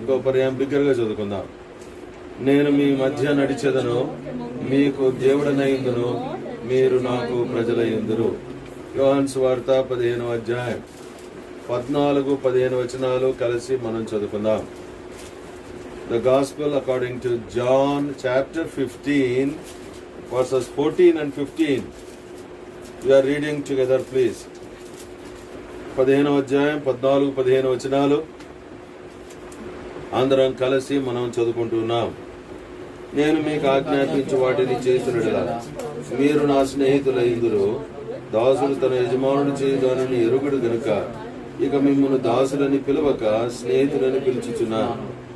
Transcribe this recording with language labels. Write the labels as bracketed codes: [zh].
[te] ఇంకో పర్యాయం బిగ్గరగా చదువుకుందాం. నేను మీ మధ్య నడిచెదను, మీకు దేవుడనైందును, మీరు నాకు ప్రజలైందురు. యోహాను సువార్త 15వ అధ్యాయం 14-15 వచనాలు కలిసి మనం చదువుకుందాం. [en] The Gospel according to John chapter 15 verses 14 and 15. We are reading together, please. [te] 15వ అధ్యాయం 14-15 వచనాలు అందరం కలిసి మనం చదువుకుంటున్నాం. నేను మీకు ఆజ్ఞాపించు వాటిని చేసినట్లుగా మీరు నా స్నేహితులైందురు. దాసుడు తన యజమానుడు చేయు దానిని ఎరుగుడు గనుక ఇక మిమ్మల్ని దాసులని పిలవక స్నేహితులని పిలుచుచున్నాను.